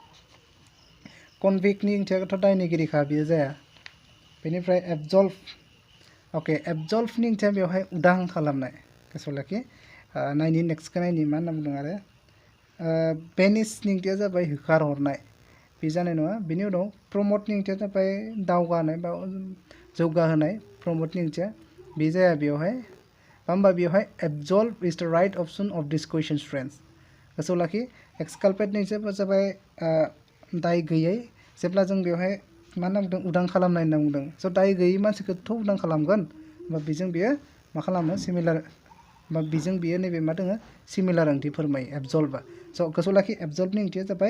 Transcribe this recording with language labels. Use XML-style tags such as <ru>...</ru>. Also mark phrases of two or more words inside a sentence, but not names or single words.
<brx>कनभिक्टनि ओंथियाथ' दायनिगिरिखा बियो जाया बेनिफ्राय अके एबजल्भनि ओंथिया बेवहाय उदां खालामनाय गोसोआव लाखि नायनि नेक्स्टखौ नायनि मा होनना बुंदों आरो बेनिसनि ओंथिया जाबाय होखारहरनाय बे जानाय नङा बेनि उनाव प्रमटनि ओंथिया जाबाय दावगानाय बा जौगाहोनाय प्रमटनि ओंथिया बे जाया बेवहाय होमबा बेवहाय</brx> <en>absolve is the right option of this question friends</en> <brx>गोसोआव लाखि एक्सकालपेटनि ओंथिया जाबाय दाय गैयै जेब्ला जों बेवहाय मा होनना बुंदों उदां खालामनाय होनना बुंदों स' दाय गैयै मानसिखौथ' उदां खालामगोन होमबा बेजों बियो मा खालामो सिमिलार बा बेजों बियो नैबे मा दङ सिमिलार ओंथि फोरमायो एबजल्भआ स' गोसोआव लाखि एबजल्भनि ओंथिया जाबाय</brx>